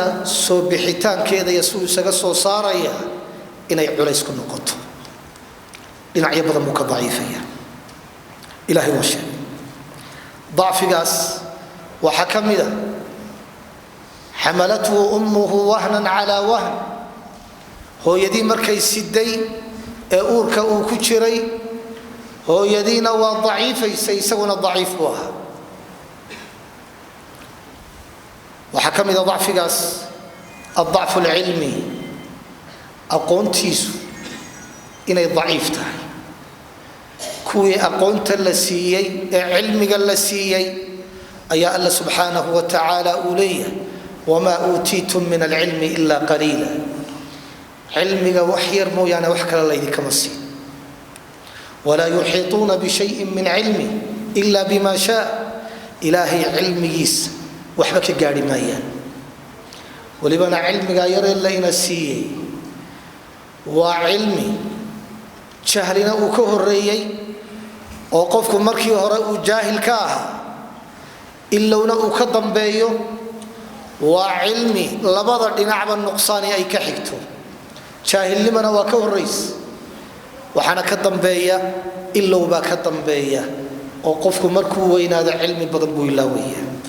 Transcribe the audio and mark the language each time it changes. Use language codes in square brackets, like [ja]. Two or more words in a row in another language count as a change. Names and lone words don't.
[so] soo bixitaankeeda iyo suu isaga soo saaraya inay culays ku noqoto dhinacyo badan buu ka daciifaya ilaahay waa sheegay ضعفigaas waxa kamida [ar] حملته أمه وهنا على وهن [so] hooyadii markay siday ee uurka uu ku jiray hooyadiina waa daciifaysay isaguna daciif buu ahaa waxa kamida ضعفigaas [ar] الضعف العلمي [so] aqoontiisu inay daciif tahay kuwii aqoonta la siiyay ee cilmiga la siiyay ayaa [ar] الله سبحانه وتعالى [so] uleeyahay [ar] وما أوتيتم من العلم إلا قليلا [so] cilmiga wax yar mooyaane wax kale la idinka siin [ar] ولا يحيطون بشيء من علم إلا بما شاء إلهي [so] ilmigiis waxba ka gaari maayaan walibana cilmiga yar la ina siiyay waa cilmi jahlina uu ka horeeyay oo qofku markii hore uu jaahil ka ahaa ilowna uu ka dambeeyo waa cilmi labada dhinacba nuqsaani ay ka xigto jaahilnimana waa ka horeys waxana ka dambeeya ilowba ka dambeeya oo qofku markuu weynaado cilmi badan buu ilaawaya